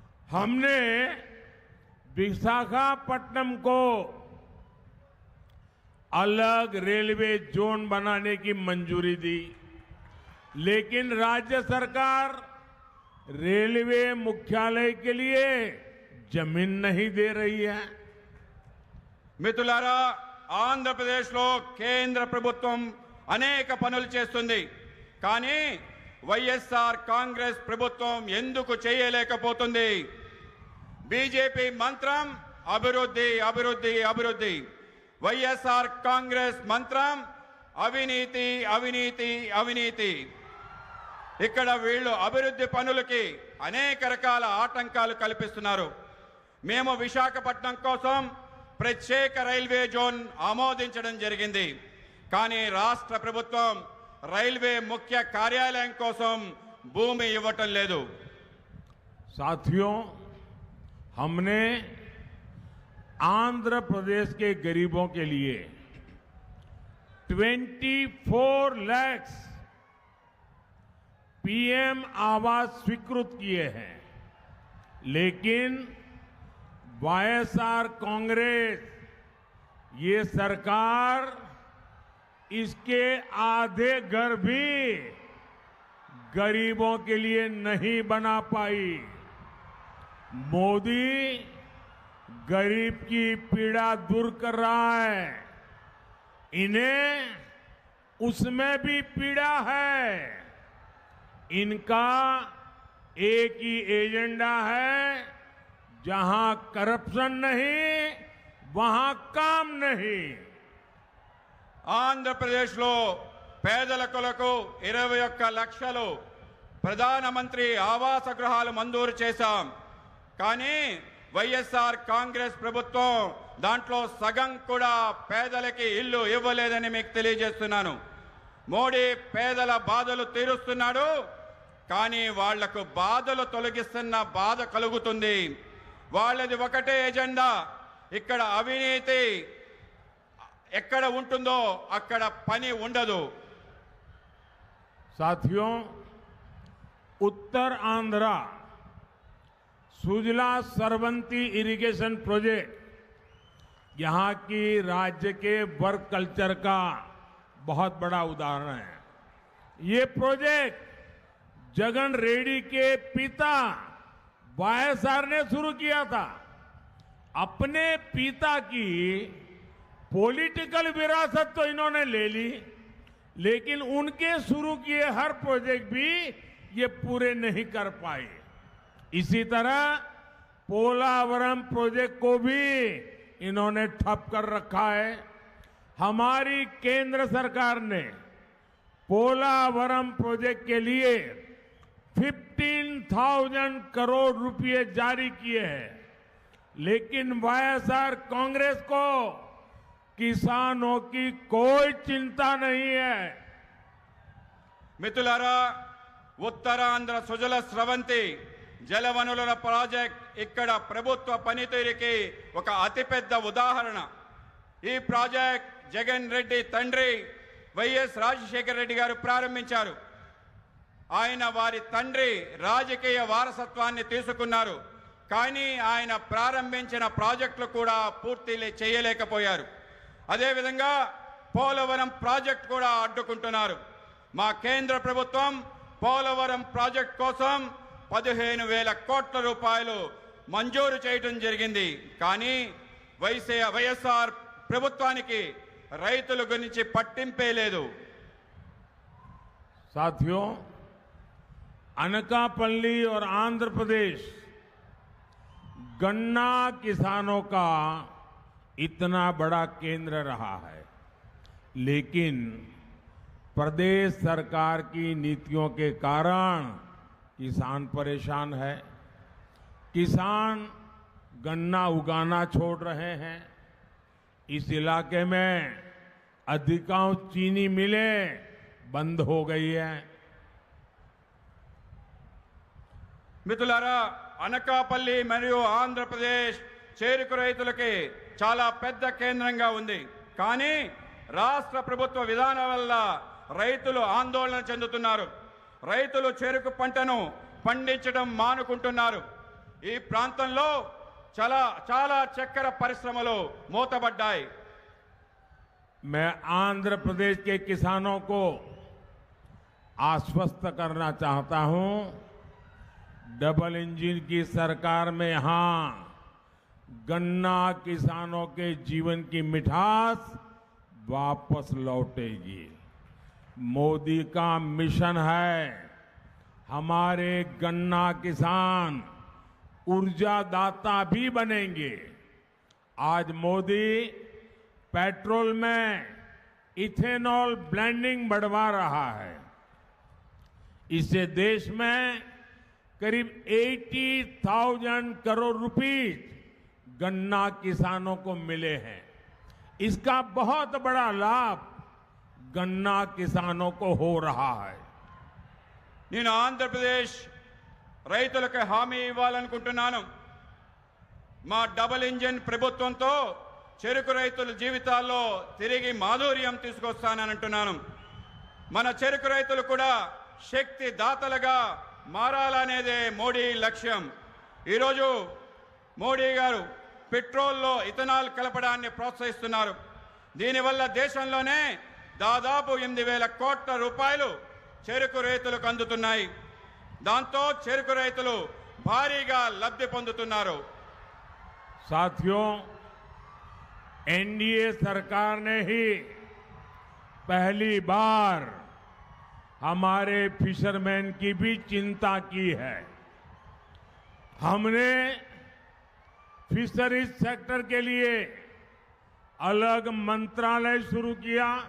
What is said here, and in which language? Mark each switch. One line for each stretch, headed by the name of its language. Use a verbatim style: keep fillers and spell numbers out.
Hindi: हमने विशाखापट्टनम को अलग रेलवे जोन बनाने की मंजूरी दी, लेकिन राज्य सरकार रेलवे मुख्यालय के लिए जमीन नहीं दे रही है।
Telugu: మిత్రులారా, ఆంధ్రప్రదేశ్లో కేంద్ర ప్రభుత్వం అనేక పనులు చేస్తుంది, కానీ వైఎస్ఆర్ కాంగ్రెస్ ప్రభుత్వం ఎందుకు చేయలేకపోతుంది? బీజేపీ మంత్రం అభివృద్ధి అభివృద్ధి అభివృద్ధి, వైఎస్ఆర్ కాంగ్రెస్ మంత్రం అవినీతి అవినీతి అవినీతి. ఇక్కడ వీళ్ళు అభివృద్ధి పనులకి అనేక రకాల ఆటంకాలు కల్పిస్తున్నారు. మేము విశాఖపట్నం కోసం ప్రత్యేక రైల్వే జోన్ ఆమోదించడం జరిగింది, కానీ రాష్ట్ర ప్రభుత్వం రైల్వే ముఖ్య కార్యాలయం కోసం భూమి ఇవ్వటం లేదు.
Hindi: साथियों, हमने आंध्र प्रदेश के गरीबों के लिए चौबीस लाख पीएम आवास स्वीकृत किए हैं, लेकिन वाईएसआर कांग्रेस ये सरकार इसके आधे घर भी गरीबों के लिए नहीं बना पाई। मोदी गरीब की पीड़ा दूर कर रहा है, इन्हें उसमें भी पीड़ा है। इनका एक ही एजेंडा है, जहां करप्शन नहीं वहां काम नहीं.
Telugu: ఆంధ్రప్రదేశ్ లో పేదల కొరకు ఇరవై ఒక్క లక్షలు ప్రధానమంత్రి ఆవాస గృహాలు మంజూరు చేశాం, కానీ వైఎస్ఆర్ కాంగ్రెస్ ప్రభుత్వం దాంట్లో సగం కూడా పేదలకి ఇల్లు ఇవ్వలేదని మీకు తెలియజేస్తున్నాను. మోడీ పేదల బాధలు తీరుస్తున్నాడు, కానీ వాళ్లకు బాధలు తొలగిస్తున్న బాధ కలుగుతుంది. వాళ్ళది ఒకటే ఎజెండా, ఇక్కడ అవినీతి ఎక్కడ ఉంటుందో అక్కడ పని ఉండదు.
Hindi: साथियों, उत्तर आंध्र सुजला सरवंती इरिगेशन प्रोजेक्ट यहाँ की राज्य के वर्क कल्चर का बहुत बड़ा उदाहरण है. ये प्रोजेक्ट जगन रेड्डी के पिता वाईएसआर ने शुरू किया था. अपने पिता की पॉलिटिकल विरासत तो इन्होंने ले ली, लेकिन उनके शुरू किए हर प्रोजेक्ट भी ये पूरे नहीं कर पाए. इसी तरह पोलावरम प्रोजेक्ट को भी इन्होंने ठप कर रखा है. हमारी केंद्र सरकार ने पोलावरम प्रोजेक्ट के लिए पंद्रह हज़ार करोड़ रुपए जारी किए हैं, लेकिन वाईएसआर कांग्रेस को किसानों की कोई चिंता नहीं है.
Telugu: మిత్రులారా, ఉత్తరాంధ్ర సుజల స్రవంతి జలవనరుల ప్రాజెక్ట్ ఇక్కడ ప్రభుత్వ పనితీరుకి ఒక అతిపెద్ద ఉదాహరణ. ఈ ప్రాజెక్ట్ జగన్ రెడ్డి తండ్రి వైఎస్ రాజశేఖర రెడ్డి గారు ప్రారంభించారు. ఆయన వారి తండ్రి రాజకీయ వారసత్వాన్ని తీసుకున్నారు, కానీ ఆయన ప్రారంభించిన ప్రాజెక్టులు కూడా పూర్తి లే- చేయలేకపోయారు. అదేవిధంగా పోలవరం ప్రాజెక్టు కూడా అడ్డుకుంటున్నారు. మా కేంద్ర ప్రభుత్వం పోలవరం ప్రాజెక్టు కోసం పదిహేను వేల కోట్ల రూపాయలు మంజూరు చేయడం జరిగింది, కానీ వైసీ వైఎస్ఆర్ ప్రభుత్వానికి రైతుల గురించి పట్టింపే లేదు.
Hindi: साथियों, अनकापल्ली और आंध्र प्रदेश गन्ना किसानों का इतना बड़ा केंद्र रहा है, लेकिन प्रदेश सरकार की नीतियों के कारण किसान परेशान है। किसान गन्ना उगाना छोड़ रहे हैं। इस इलाके में अधिकांश चीनी मिलें बंद हो गई है।
Telugu: మిత్రులారా, అనకాపల్లి మరియు ఆంధ్రప్రదేశ్ చేరుకు రైతులకి చాలా పెద్ద కేంద్రంగా ఉంది, కానీ రాష్ట్ర ప్రభుత్వ విధానం వల్ల రైతులు ఆందోళన చెందుతున్నారు. రైతులు చెరుకు పంటను పండించడం మానుకుంటున్నారు. ఈ ప్రాంతంలో చాలా చాలా చక్కెర పరిశ్రమలు మూతబడ్డాయి.
Hindi: मैं आंध्र प्रदेश के किसानों को आश्वस्त करना चाहता हूं, डबल इंजन की सरकार में यहां गन्ना किसानों के जीवन की मिठास वापस लौटेगी। मोदी का मिशन है हमारे गन्ना किसान ऊर्जादाता भी बनेंगे। आज मोदी पेट्रोल में इथेनॉल ब्लेंडिंग बढ़वा रहा है, इससे देश में करीब अस्सी हज़ार करोड़ रुपीस गन्ना किसानों को मिले हैं। इसका बहुत बड़ा लाभ गन्ना किसानों को हो रहा है।
Telugu: నేను ఆంధ్రప్రదేశ్ రైతులకు హామీ ఇవ్వాలనుకుంటున్నాను. మా డబుల్ ఇంజిన్ ప్రభుత్వంతో చెరుకు రైతుల జీవితాల్లో తిరిగి మాధుర్యం తీసుకొస్తానని అంటున్నాను. మన చెరుకు రైతులు కూడా శక్తి దాతలుగా మారాలనేదే మోడీ లక్ష్యం. ఈరోజు మోడీ గారు పెట్రోల్లో ఇథనాల్ కలపడాన్ని ప్రోత్సహిస్తున్నారు. దీనివల్ల దేశంలోనే దాదాపు ఎనిమిది వేల కోట్ల రూపాయలు చెరుకు రైతులకు అందుతున్నాయి. దాంతో చెరుకు రైతులు భారీగా లబ్ధి పొందుతున్నారు.
Hindi: साथियों, एनडीए सरकार ने ही पहली बार हमारे फिशरमैन की भी चिंता की है। हमने फिशरीज सेक्टर के लिए अलग मंत्रालय शुरू किया।